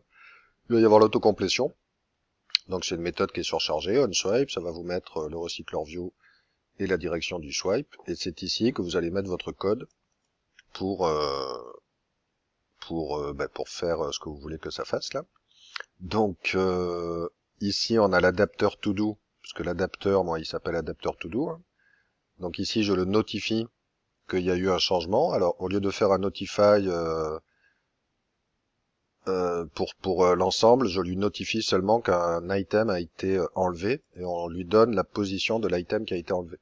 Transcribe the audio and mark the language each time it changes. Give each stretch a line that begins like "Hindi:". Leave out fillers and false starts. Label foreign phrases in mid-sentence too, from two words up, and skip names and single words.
French: Il va y avoir l'autocomplétion. Donc c'est une méthode qui est surchargée, unswipe, ça va vous mettre le
English: recycler view
French: et la direction du swipe. Et c'est ici que vous allez mettre votre code pour faire ce que vous voulez que ça fasse là. Donc ici on a l'adapteur
English: to do,
French: parce que l'adapteur, moi il s'appelle adapteur
English: to do.
French: Hein. Donc ici je le notifie qu'il y a eu un changement. Alors au lieu de faire un notify pour l'ensemble, je lui notifie seulement qu'un item a été enlevé et on lui donne la position de l'item qui a été enlevé.